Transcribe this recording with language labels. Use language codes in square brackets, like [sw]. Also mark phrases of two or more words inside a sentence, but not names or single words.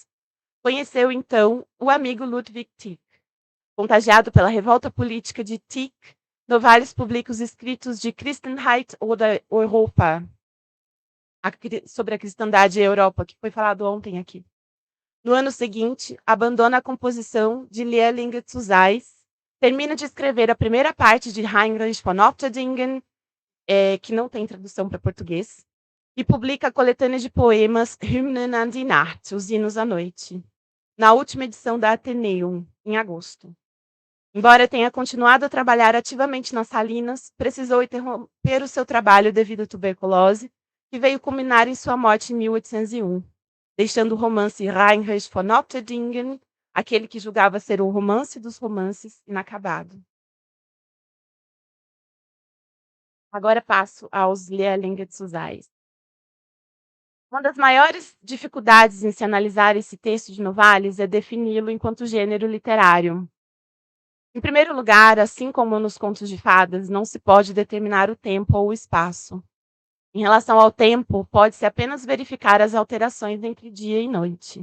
[pt] Conheceu, então, o amigo Ludwig Tieck. Contagiado pela revolta política de Tieck, Novalis publica os escritos de Christenheit oder Europa, sobre a cristandade e a Europa, que foi falado ontem aqui. No ano seguinte, abandona a composição de Leerlinge zu sein, termina de escrever a primeira parte de Heinrich von Ofterdingen, que não tem tradução para português, e publica a coletânea de poemas Hymnen an die Nacht, Os Hinos à Noite, na última edição da Atheneum, em agosto. Embora tenha continuado a trabalhar ativamente nas Salinas, precisou interromper o seu trabalho devido à tuberculose, que veio culminar em sua morte em 1801, deixando o romance Heinrich von Ofterdingen, aquele que julgava ser o romance dos romances, inacabado. Agora passo aos Leerlinge zu sein. Uma das maiores dificuldades em se analisar esse texto de Novalis é defini-lo enquanto gênero literário. Em primeiro lugar, assim como nos contos de fadas, não se pode determinar o tempo ou o espaço. Em relação ao tempo, pode-se apenas verificar as alterações entre dia e noite.